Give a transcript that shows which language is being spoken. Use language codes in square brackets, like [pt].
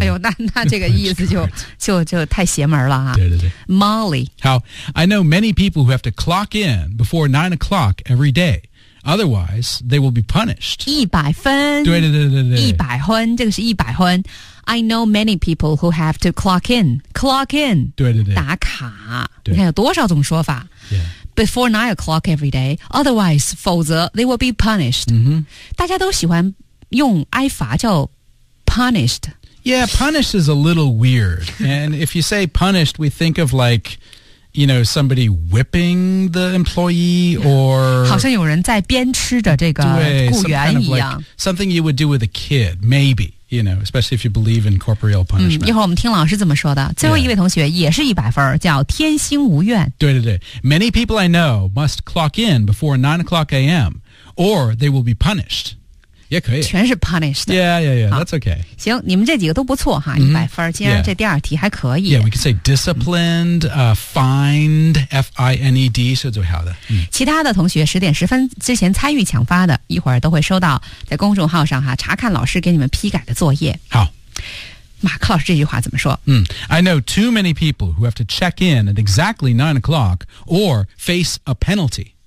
[zh] 哎呦，那这个意思就太邪门了啊！对对对，Molly， [en] 好 ，I know many people who have to clock in before 9 o'clock every day。 Otherwise, they will be punished. [zh] 一百分。对对对对对。一百分，这个是一百分。 [en] I know many people who have to clock in. Clock in. [zh] 对对对。打卡。你看有多少种说法。 [en] Yeah. Before 9 o'clock every day. Otherwise, [zh] 否则 [en] they will be punished.、 Mm-hmm. [zh] 大家都喜欢用挨罚叫 punished. [en] Yeah, punished is a little weird. And if you say punished, we think of like... You know, somebody whipping the employee or... [zh] 好像有人在鞭笞着这个雇员一样。 [en] Some kind of like, something you would do with a kid, maybe, you know, especially if you believe in corporeal punishment.、 [zh] 一会儿我们听老师怎么说的。最后一位同学也是一百分、yeah. 叫天星无怨。对对对。 [en] Many people I know must clock in before 9 o'clock a.m. or they will be punished. [zh] 也可以，全是 punished。 [en] Yeah, yeah, yeah. That's okay. [zh] 行，你们这几个都不错哈，一百分。今天这第二题还可以。 [en] Yeah, we can say disciplined, fined, F-I-N-E-D [zh] 是最好的。其他的同学十点十分之前参与抢发的，一会儿都会收到在公众号上哈查看老师给你们批改的作业。好，马克老师这句话怎么说？ [en] I know too many people who have to check in at exactly 9 o'clock or face a penalty.